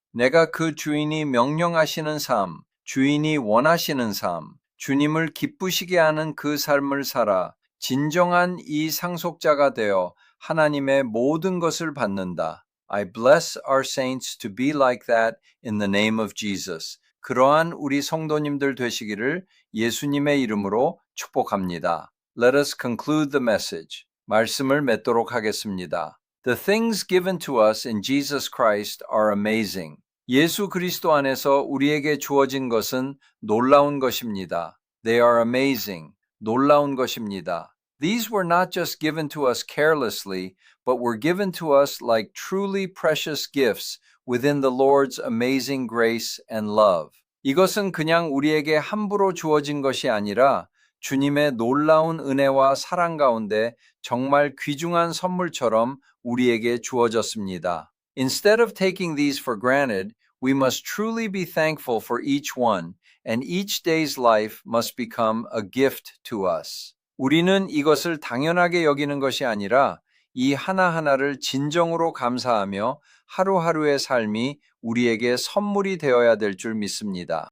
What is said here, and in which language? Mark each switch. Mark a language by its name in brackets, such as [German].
[Korean] 내가 그 주인이 명령하시는 삶, 주인이 원하시는 삶, 주님을 기쁘시게 하는 그 삶을 살아 진정한 이 상속자가 되어 하나님의 모든 것을 받는다. [English] I bless our saints to be like that in the name of Jesus. [Korean] 그러한 우리 성도님들 되시기를 예수님의 이름으로 축복합니다. [English] Let us conclude the message. [Korean] 말씀을 맺도록 하겠습니다. [English] The things given to us in Jesus Christ are amazing. [Korean] 예수 그리스도 안에서 우리에게 주어진 것은 놀라운 것입니다. [English] They are amazing. [Korean] 놀라운 것입니다. [English] These were not just given to us carelessly, but were given to us like truly precious gifts within the Lord's amazing grace and love. [Korean] 이것은 그냥 우리에게 함부로 주어진 것이 아니라 주님의 놀라운 은혜와 사랑 가운데 정말 귀중한 선물처럼 우리에게 주어졌습니다. [English] Instead of taking these for granted, we must truly be thankful for each one, and each day's life must become a gift to us. [Korean] 우리는 이것을 당연하게 여기는 것이 아니라 이 하나하나를 진정으로 감사하며 하루하루의 삶이 우리에게 선물이 되어야 될 줄 믿습니다.